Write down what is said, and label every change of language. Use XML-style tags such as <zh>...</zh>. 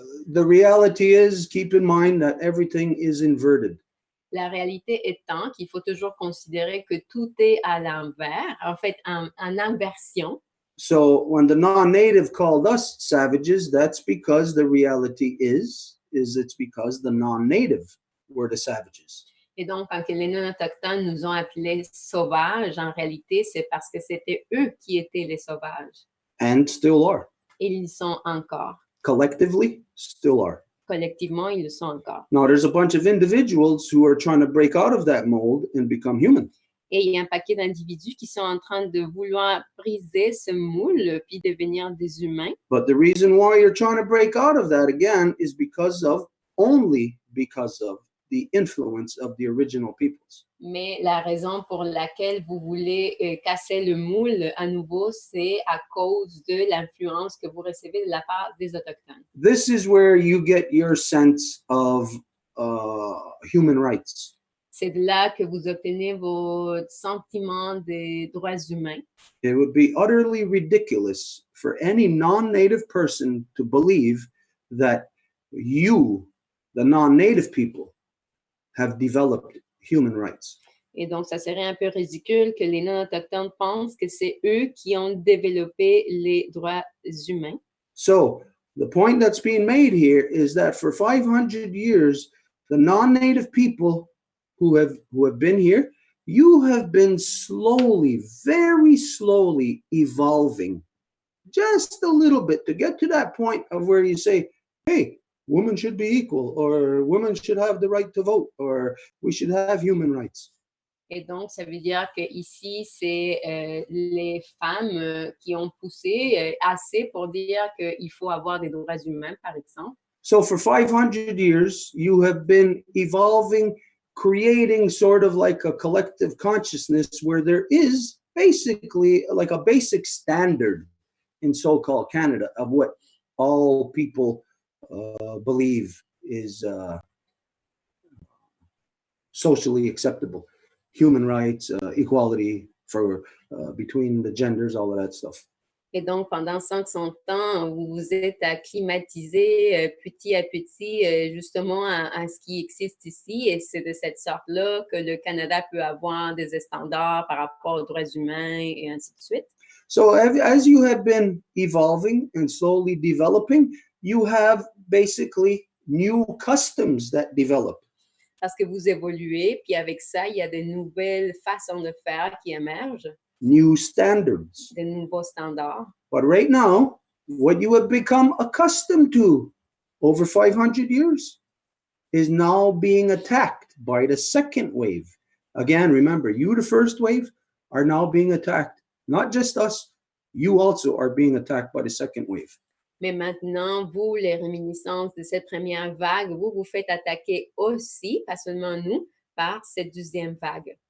<en>The reality is, keep in mind that everything is inverted.</en> <fr>La réalité étant qu'il faut toujours considérer que tout est à l'envers, en fait, en inversion.</fr> <en>So when the non-native called us savages, that's because the reality is it's because the non-native were the savages.</en> <fr>Et donc, quand les non-autochtones nous ont appelés sauvages, en réalité, c'est parce que c'était eux qui étaient les sauvages.</fr> <en>And still are.</en> <fr>Et ils sont encore.</fr> <en>Collectively, still are.</en> <fr>Collectivement, ils le sont encore.</fr> <en>Now, there's a bunch of individuals who are trying to break out of that mold and become human.</en> <fr>Et il y a un paquet d'individus qui sont en train de vouloir briser ce moule puis devenir des humains.</fr> <en>But the reason why you're trying to break out of that again is only because of the influence of the original peoples.</en> <fr>Mais la raison pour laquelle vous voulez casser le moule à nouveau, c'est à cause de l'influence que vous recevez de la part des Autochtones.</fr> <en>This is where you get your sense of human rights.</en> <fr>C'est de là que vous obtenez vos sentiments des droits humains.</fr> <en>It would be utterly ridiculous for any non-native person to believe that you, the non-native people, have developed human rights.</en> <fr>Et donc, ça serait un peu ridicule que les non-autochtones pensent que c'est eux qui ont développé les droits humains.</fr> <en>So, the point that's being made here is that for 500 years, the non-native people who have been here, you have been slowly, very slowly evolving just a little bit to get to that point of where you say, hey, women should be equal, or women should have the right to vote, or we should have human rights.</en> <fr>Et donc, ça veut dire qu'ici, c'est les femmes qui ont poussé assez pour dire qu'il faut avoir des droits humains, par exemple.</fr> <en>So for 500 years, you have been evolving, creating sort of like a collective consciousness where there is basically like a basic standard in so-called Canada of what all people believe is socially acceptable. Human rights, equality for between the genders, all of that stuff.</en> <fr>Et donc, pendant 500 ans, vous vous êtes acclimatisé petit à petit justement à ce qui existe ici. Et c'est de cette sorte-là que le Canada peut avoir des standards par rapport aux droits humains et ainsi de suite.</fr> <en>So as you have been evolving and slowly developing, you have basically new customs that develop.</en> <fr>Parce que vous évoluez, puis avec ça, il y a de nouvelles façons de faire qui émergent.</fr> <en>New standards.</en> <fr>De nouveaux standards.</fr> <en>But right now, what you have become accustomed to over 500 years is now being attacked by the second wave. Again, remember, you, the first wave, are now being attacked. Not just us, you also are being attacked by the second wave.</en> <fr>Mais maintenant, vous, les réminiscences de cette première vague, vous vous faites attaquer aussi, pas seulement nous, par cette deuxième vague.</fr>